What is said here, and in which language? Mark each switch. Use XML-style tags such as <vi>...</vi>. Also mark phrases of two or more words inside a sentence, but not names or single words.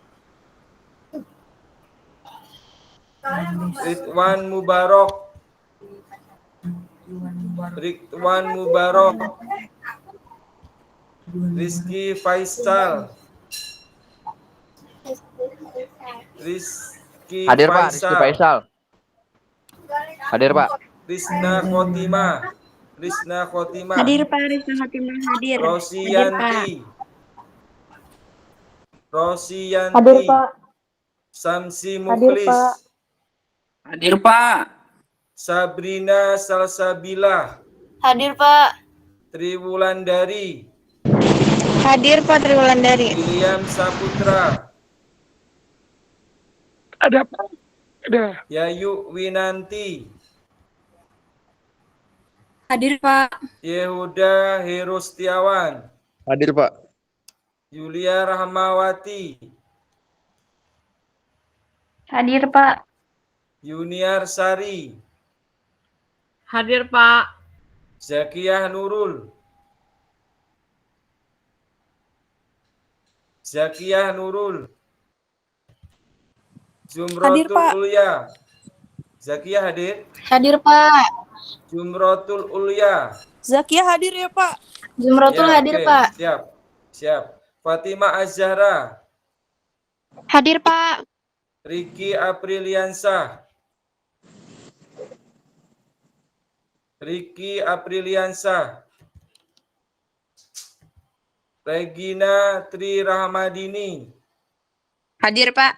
<id>Ridwan Mubarak? Ridwan Mubarak? Rizky Faisal? Rizky Hadir, Pak. Rizky Faisal. Hadir, Pak. Rizna Khotimah? Rizna Khotimah? Hadir Pak, Rizna Fatimah hadir. Rosianti? Rosianti? Hadir, Pak. Samsi Hadir, Mukhlis? Pak. Hadir, Pak. Sabrina Salsabila? Hadir Pak. Triwulandari? Hadir Pak Triwulandari. William Saputra? Ada, Pak. Ada. Yayu Winanti? Hadir, Pak. Yehuda Herustiawan? Hadir, Pak. Yulia Rahmawati? Hadir, Pak. Yuniar Sari? Hadir, Pak. Zakiyah Nurul? Zakiyah Nurul? Hadir, Jumrotul Pak. Ulya? Zakiyah hadir? Hadir Pak. Jumrotul Ulya? Zakia hadir ya, Pak. Jumrotul Ya, hadir oke. Pak. Siap, siap. Fatimah Az-Zahra? Hadir Pak. Riki Apriliansah? Riki Apriliansah? Regina Tri Rahmadini? Hadir, Pak.</id>